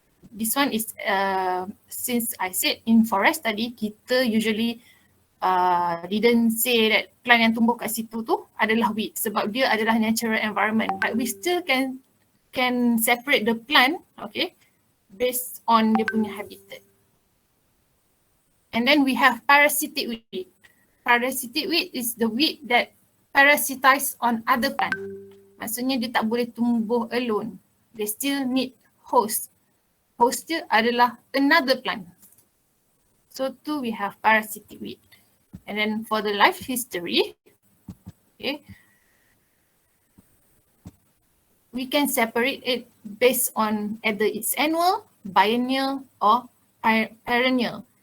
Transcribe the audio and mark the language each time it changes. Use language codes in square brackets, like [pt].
[en] This one is since I said in forest tadi, kita usually didn't say that plant [ms] yang tumbuh kat situ tu adalah [en] weed [ms] sebab dia adalah [en] natural environment, but we still can separate the plant, okay, based on [ms] dia punya [en] habitat. And then we have parasitic weed. Parasitic weed is the weed that parasitize on other plant. [ms] Maksudnya dia tak boleh tumbuh alone. [en] They still need host. Host [ms] dia adalah [en] another plant. So tu we have parasitic weed. And then for the life history, okay, we can separate it based on either it's annual, biennial or perennial.